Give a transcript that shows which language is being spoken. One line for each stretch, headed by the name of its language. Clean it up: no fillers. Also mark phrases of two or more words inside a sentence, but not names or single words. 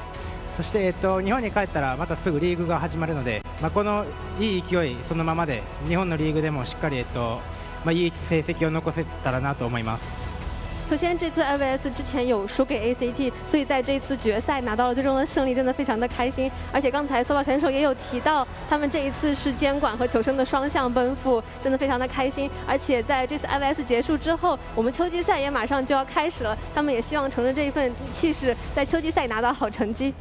Japanese: そして、日本に帰ったらまたすぐリーグが始まるので、このいい勢いそのままで日本のリーグでもしっかり、いい成績を残せたらなと思います。
Chinese: 首先这次 IVS 之前有输给 ACT， 所以在这次决赛拿到了最终的胜利，真的非常的开心。而且刚才索宝选手也有提到，他们这一次是监管和求生的双向奔赴，真的非常的开心。而且在这次 IVS 结束之后，我们秋季赛也马上就要开始了，他们也希望乘着这一份气势，在秋季赛拿到好成绩。